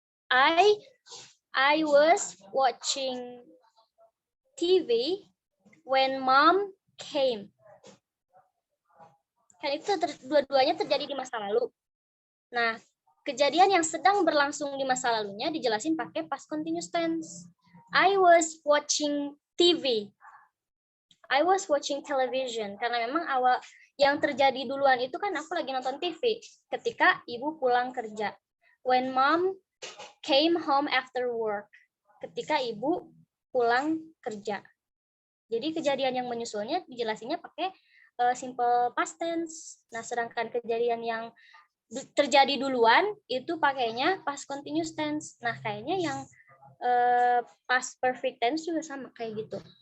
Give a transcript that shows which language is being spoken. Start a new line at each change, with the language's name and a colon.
English: I was watching TV when mom came.
Indonesian: Kan itu dua-duanya terjadi di masa lalu. Nah, kejadian yang sedang berlangsung di masa lalunya dijelasin pakai past continuous tense.
English: I was watching TV. I was watching television.
Indonesian: Karena memang awal yang terjadi duluan itu kan aku lagi nonton TV ketika ibu pulang kerja.
English: When mom came home after work.
Indonesian: Ketika ibu pulang kerja. Jadi kejadian yang menyusulnya dijelasinnya pakai simple past tense. Nah, sedangkan kejadian yang terjadi duluan itu pakainya past continuous tense. Nah, kayaknya yang past perfect tense juga sama kayak gitu.